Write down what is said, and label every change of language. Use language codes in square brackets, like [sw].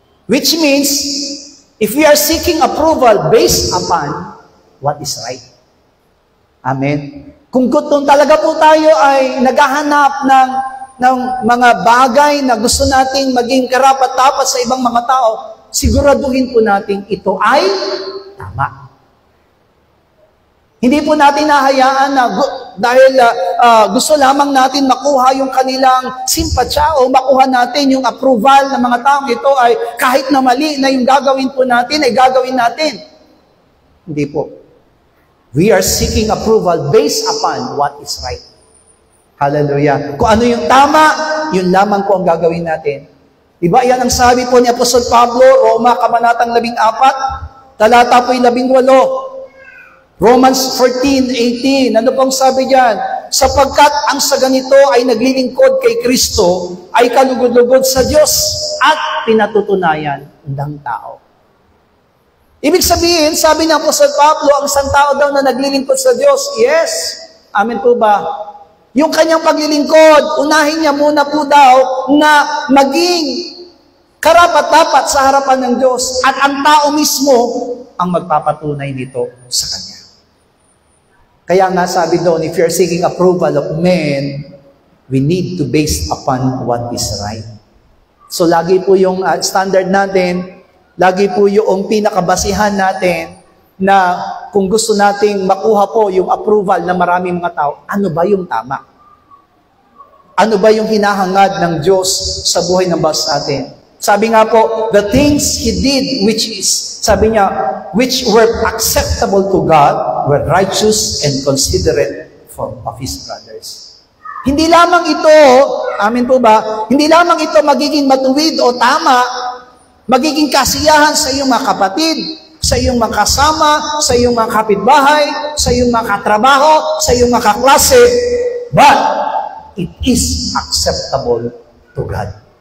[en] Which means, if we are seeking approval based upon what is right. Amen. [tl] Kung gutong talaga po tayo ay naghahanap ng mga bagay na gusto nating maging karapat-dapat sa ibang mga tao, siguraduhin po natin ito ay tama. Hindi po natin nahayaan na dahil gusto lamang natin makuha yung kanilang simpatsya o makuha natin yung approval ng mga taong ito ay kahit na mali na yung gagawin po natin ay gagawin natin. Hindi po. [en] We are seeking approval based upon what is right. Hallelujah. [tl] Kung ano yung tama, yun lamang po ang gagawin natin. Diba? Yan ang sabi po ni Apostol Pablo, Roma, Kabanatang 14, talata po 18. Romans 14:18, ano pong sabi diyan? Sapagkat ang sa ganito ay naglilingkod kay Kristo, ay kalugod-lugod sa Diyos at pinatutunayan ng tao. Ibig sabihin, sabi ni Apostol Pablo, ang isang tao daw na naglilingkod sa Diyos, yes, amen po ba? Yung kanyang paglilingkod, unahin niya muna po daw na maging karapat-dapat sa harapan ng Diyos at ang tao mismo ang magpapatunay nito sa Kanya. Kaya nga sabi doon, [en] if you're seeking approval of men, we need to base upon what is right. [tl] So lagi po yung standard natin, lagi po yung pinakabasihan natin na kung gusto nating makuha po yung approval ng maraming mga tao, ano ba yung tama? Ano ba yung hinahangad ng Diyos sa buhay ng bawat atin? Sabi nga po, [en] the things He did, [tl] sabi niya, [en] which were acceptable to God, were righteous and considerate of His brothers. [tl] Hindi lamang ito, amin po ba, hindi lamang ito magiging matuwid o tama, magiging kasiyahan sa iyong mga kapatid, sa iyong mga kasama, sa iyong mga kapitbahay, sa iyong mga katrabaho, sa iyong mga kaklase, [en] but it is acceptable to God.